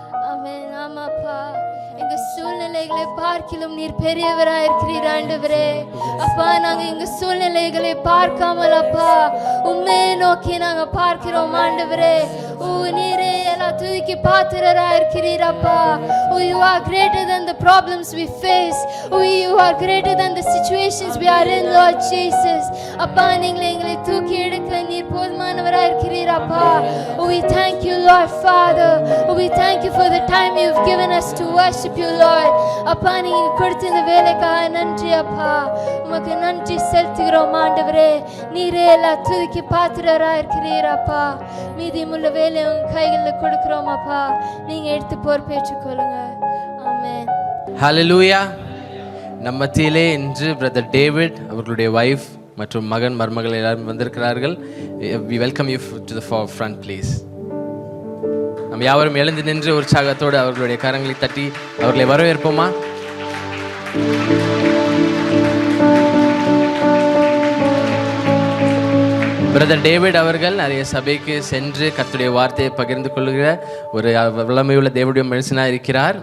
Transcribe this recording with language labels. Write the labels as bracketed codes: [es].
[ta] ஆமென். ஆமாப்பா, எங்க சூழ்நிலைகளை பார்க்கிலும் நீர் பெரியவராய் இருக்கிறீர் ஆண்டவரே. அப்பா, நாங்க எங்க சூழ்நிலைகளை பார்க்காமல் அப்பா உம்மை நோக்கி நாங்க பார்க்கிறோம் ஆண்டவரே. ஓ நீரே எல்லா துதிக்கு பாத்திரராய் இருக்கிறீர் அப்பா. [en] Oh you are greater than the problems we face. Oh you are greater than the situations we are in, Lord Jesus. [ta] அப்பா, நீங்களே எங்களை தூக்கி எடுக்க நீர் போதுமானவராய் இருக்கிறீர் அப்பா. [en] Oh we thank you, Lord Father. Oh we thank you for the time you've given us to worship you, Lord. [ta] அப்பா, நீங்க கொடுத்த இந்த வேலைக்காக நன்றி அப்பா. உமக்கு நன்றி செலுத்துகிறோம் ஆண்டவரே. நீரே எல்லா துதிக்கு பாத்திரராய் இருக்கிறீர் அப்பா. மீதியுமுள்ள வேலை உங்க கைகளில் கொடுக்கிறோம் கொடுக்கிறோம் அப்பா. நீங்க எடுத்து பொறுப்பேற்றுக் கொள்ளுங்க. ஆமென். ஹalleluya. நம்ம மத்தியிலே இன்று பிரதர் டேவிட் அவர்களுடைய வைஃப் மற்றும் மகன் மருமகள் எல்லாரும் வந்திருக்கிறார்கள். [en] We welcome you to the front please. [ta] நாம் யாவரும் எழுந்து நின்று உற்சாகத்தோடு அவர்களுடைய கரங்களை தட்டி அவர்களை வரவேற்போமா? பிரதர் டேவிட் அவர்கள் நிறைய சபைக்கு சென்று கர்த்தருடைய வார்த்தையை பகிர்ந்து கொள்கிற ஒரு வல்லமையுள்ள தேவனுடைய மனுஷனாக இருக்கிறார்.